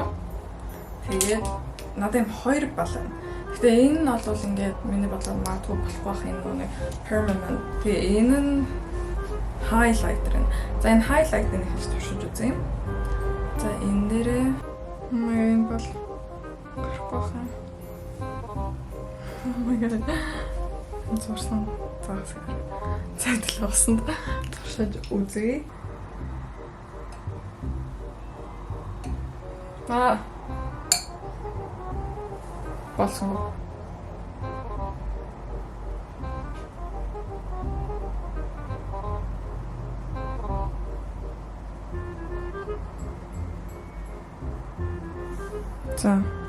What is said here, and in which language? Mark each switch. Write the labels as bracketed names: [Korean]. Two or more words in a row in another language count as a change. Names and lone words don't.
[Mongolian] Тэгээд надад юм хоёр балан. Гэтэ энэ нь бол ингээд миний бодлоор магадгүй болох байх энэ нэг permanent. Тэгээ энэ нь highlighter нь. За энэ highlighter-ыг хийж туршиж үзье. За энэ дээрээ энэ бол гарах байх. [English] Oh my god. [Mongolian] Зурсан. За тэгэл усанд туршиж үзье. Болсон. За.